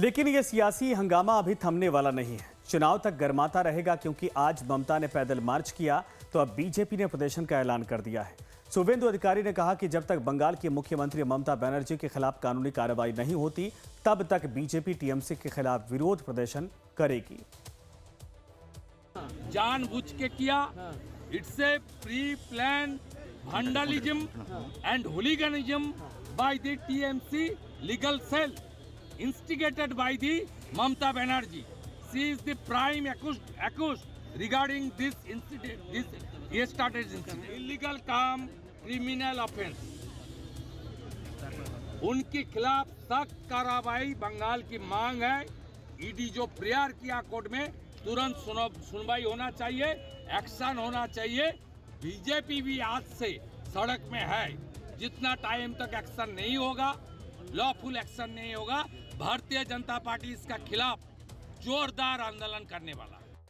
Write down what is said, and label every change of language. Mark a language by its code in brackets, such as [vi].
[hi] लेकिन यह सियासी हंगामा अभी थमने वाला नहीं है। चुनाव तक गर्माता रहेगा, क्योंकि आज ममता ने पैदल मार्च किया तो अब बीजेपी ने प्रदर्शन का ऐलान कर दिया है। शुभेंदु अधिकारी ने कहा कि जब तक बंगाल की मुख्यमंत्री ममता बनर्जी के खिलाफ कानूनी कार्रवाई नहीं होती, तब तक बीजेपी टीएमसी के खिलाफ विरोध प्रदर्शन करेगी। जानबूझ के किया, [en] It's a pre plan vandalism and hooliganism by the TMC legal cell, instigated by the Mamata Banerjee. She is the prime accused regarding this incident, this yesterday's incident. Illegal काम, criminal offence. [hi] उनके खिलाफ सख्त कार्रवाई बंगाल की मांग है। ED जो prayer किया कोर्ट में, तुरंत सुनवाई होना चाहिए, एक्शन होना चाहिए। बीजेपी भी आज से सड़क में है। जितना टाइम तक एक्शन नहीं होगा, लॉफुल एक्शन नहीं होगा, भारतीय जनता पार्टी इसका खिलाफ जोरदार आंदोलन करने वाला है।